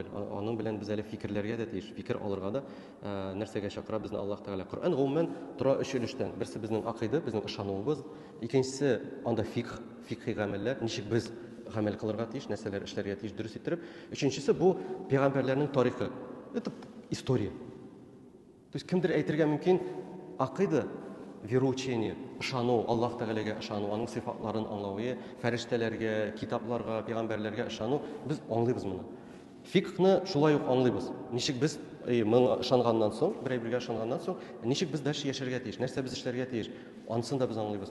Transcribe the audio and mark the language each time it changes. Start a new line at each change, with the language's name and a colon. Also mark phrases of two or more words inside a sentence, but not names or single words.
Tatar: Аның белән без әле фикерләргә дә тиеш, фикер алырга да нәрсәгә чакыра безне Аллаһ Тәгалә. Коръән гомумән тора өч өлештән. Берсе безнең акыйда, безнең ышануыбыз, икенчесе анда фикъһи гамәлләр, ничек без гамәл кылырга тиеш, нәрсәләр эшләргә тиеш дөрес иттереп. Өченчесе бу пәйгамбәрләрнең тарихы.
Russian: Это история. То есть
Tatar: кемдер әйтергә мөмкин, акыйда вероучение, ышану, Аллаһ Тәгаләгә ышану, аның сыйфатларын аңлау, фәрештәләргә, китапларга, пәйгамбәрләргә ышану, без аңлыйбыз моны. Фикъны шулай ук аңлыйбыз. Ничек без моңа ышанганнан соң, бер-бергә ышанганнан соң, ничек без дәш яшәргә тиеш, нәрсә без эшләргә тиеш, анысын да без аңлыйбыз.